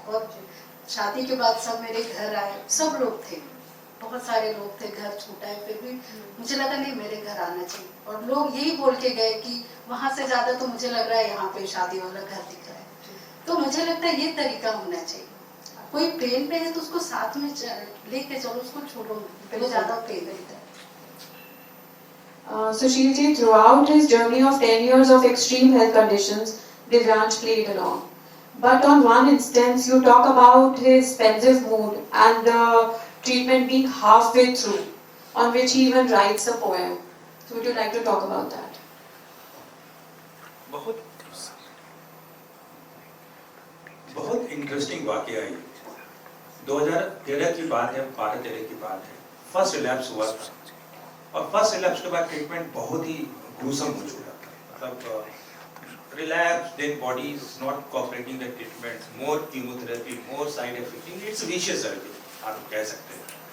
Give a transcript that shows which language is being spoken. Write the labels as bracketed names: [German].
[Hindi] और शादी के बाद सब मेरे घर आए, सब लोग थे, बहुत सारे लोग थे, घर छूटा है, फिर भी मुझे लगा नहीं मेरे घर आना चाहिए। और लोग यही बोल के गए कि वहां से ज्यादा तो मुझे लग रहा है यहाँ पे शादी वाला घर दिख रहा है। तो मुझे लगता है ये तरीका होना चाहिए, कोई पेन पे है तो उसको साथ में लेके चलो, उसको छोड़ो, पहले ज्यादा पेन रहता है। [English] Sushil ji, throughout his journey of 10 years of extreme health conditions, Divyansh played along. But on one instance, you talk about his pensive mood and the treatment being halfway through, on which he even writes a poem. So would you like to talk about that? [Hindi] बहुत interesting वाकया है। 2013 की बात है, 12-13 की बात है। First relapse हुआ था और फर्स्ट रिलैप्स के बाद ट्रीटमेंट बहुत ही gruesome हो चुका था। [English] मतलब relapse, then body is not cooperating the treatment, more chemotherapy, more side effect, it's vicious circle [Hindi] आप कह सकते हैं।